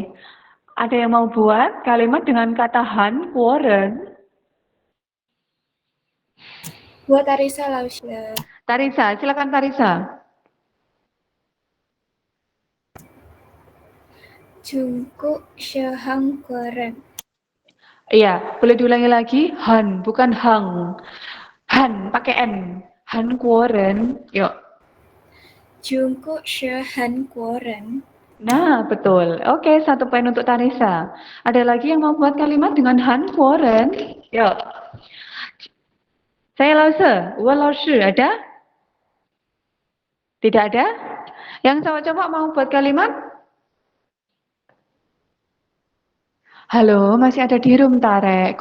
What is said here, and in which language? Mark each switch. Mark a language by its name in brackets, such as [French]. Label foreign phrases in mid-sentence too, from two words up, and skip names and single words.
[Indonesian] Ada yang mau buat kalimat dengan kata Hankuoren? Buat Arisa lah, Ustaz. Tarisa, silakan Tarisa. [Chinese] Jungkook 是韩国人. [Indonesian] Iya, boleh diulangi lagi? Han, bukan Hang. Han, pakai N. Hankuoren. Yuk. [Chinese] Jungkook 是韩国人. [Indonesian] Nah, betul. Oke, 1 poin untuk Tarisa. Ada lagi yang mau buat kalimat dengan Hankuoren? Yuk. Saya Lause, Wu Laoshi, ada? Tidak ada? Yang coba-coba mau buat kalimat? Halo, masih ada di room, Tarek?